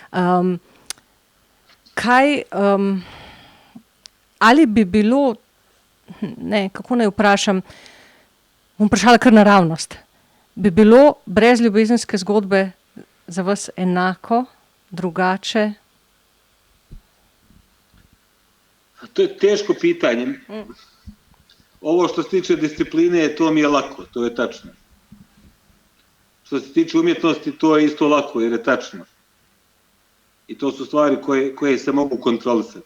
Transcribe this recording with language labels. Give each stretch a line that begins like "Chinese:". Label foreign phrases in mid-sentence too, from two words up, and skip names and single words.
Slovenian: Ali bi bilo, kako naj vprašam, bom vprašala kar naravnost, bi bilo brez ljubezenske zgodbe za vas enako, drugače?
Bosnian: To je teško pitanje. Ovo što se tiče discipline, to mi je lako, to je tačno. Što se tiče umjetnosti, to je isto lako, jer je tačno. I to su stvari koje se mogu kontrolisati.